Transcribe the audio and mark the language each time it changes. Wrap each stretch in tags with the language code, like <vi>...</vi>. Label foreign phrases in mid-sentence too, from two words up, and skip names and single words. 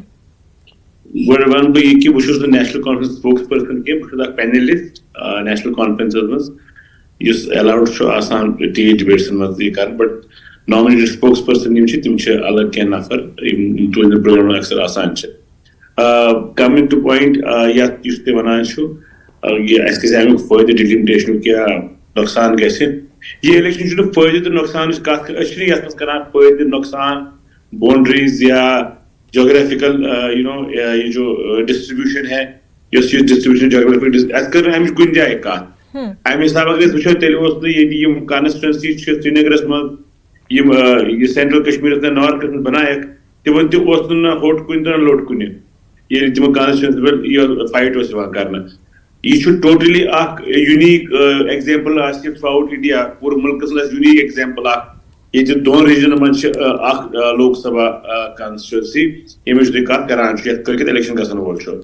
<ks>گۄڈٕ وَنہٕ بہٕ یہِ کہِ بہٕ چھُس نہٕ نیشنل کانفرنس</ks> <en>spokes person</en> <ks>کینٛہہ بہٕ چھُس اکھ پینلسٹ نیشنل کانفرنسس منٛز یُس ایلاوُڈ چھُ آسان ڈِبیٹسن منٛز یہِ کرُن بٹ</ks> <en>nominated spokes person</en> <ks>یِم چھِ تِم چھِ الگ کینٛہہ نفر یِم تُہنٛدٮ۪ن پروگرامن اکثر آسان چھِ</ks> <en>coming to point</en> <ks>یتھ یُس تُہۍ ونان چھُو یہِ اَسہِ گژھِ امیُک فٲیدٕ ڈِلِمِٹیشنُک یا نۄقصان گژھِ یہ الیکشن چھُنہٕ فٲیدٕ تہٕ نۄقصانٕچ کتھ أسۍ چھِنہٕ یتھ منٛز کران فٲیدٕ نۄقصان باؤنڈریز یا جغرافیکل</ks> <ur>یہ جو ڈسٹریبیوشن ہے</ur> <ks>یس یہ ڈسٹریبیوشن جغرافیکل اَسہِ کٔر نہٕ اَمِچ کُنہِ جایہِ کتھ امہِ حسابہٕ اگر أسۍ وٕچھو تیٚلہِ اوس نہٕ ییٚتہِ یِم کانسٹچوینسی چھِ سرینگرس منٛز یِم یہ سینٹرل کشمیرس منٛز نارتھس منٛز بنایکھ تمن تہِ اوس نہٕ ہوٚٹ کُنہِ تہٕ لوٚٹ کُنہِ ییٚلہِ تِمن کانسٹچوینسی پٮ۪ٹھ یہِ فایٹ اوس یِوان کرنہٕ. یہ چھُ ٹوٹلی اکھ</ks> <en>unique example</en> <ks>آسہِ</ks> <en>throughout India</en> <ks>پوٗرٕ مُلکس منٛز</ks> <en>unique example</en> <ks>اکھ ییٚتہِ دۄن ریجنن منٛز چھِ اکھ لوک سبھا کانسٹچوینسی ییٚمِچ تُہۍ کتھ کران چھِو یتھ کٲلکیتھ الیکشن گژھن وول چھُ.</ks>